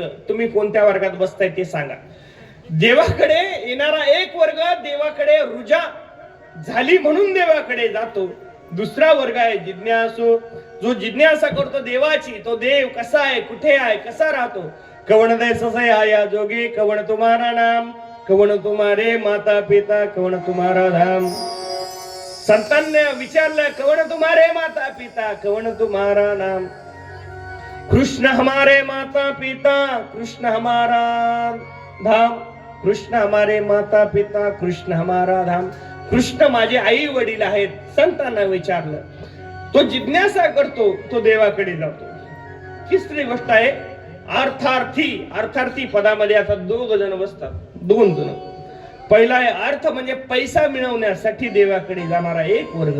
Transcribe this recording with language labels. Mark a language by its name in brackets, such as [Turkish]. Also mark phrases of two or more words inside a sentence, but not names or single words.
[Marathi] तुम्ही कोणत्या वर्गात बसताय ते सांगा. देवाकडे येणारा एक वर्ग देवाकडे रुजा झाली म्हणून देवाकडे जातो. दुसरा वर्ग आहे जिज्ञासू, जो जिज्ञासा करतो देवाची. तो देव कसा आहे, कुठे आहे, कसा राहतो. [Hindi] कवण दैससे आया जोगी, कवण तुम्हारा नाम, कवण तुम्हारे माता पिता, कवण तुम्हारा धाम. [Marathi] संतांनी विचारलं, [Hindi] कवन तुम्हारे माता पिता, कवन तुम्हारा नाम? कृष्ण हमारे माता पिता, कृष्ण हमारा धाम, कृष्ण हमारे माता पिता, कृष्ण हमारा धाम. [Marathi] कृष्ण माझे आई वडील आहेत. संतांना विचारलं. तो जिज्ञासा करतो, तो देवाकडे जातो. तिसरी गोष्ट आहे अर्थार्थी. अर्थार्थी पदामध्ये आता दोघ जण बसतात, दोन जण. पहिला आहे अर्थ म्हणजे पैसा मिळवण्यासाठी देवाकडे जाणारा एक वर्ग.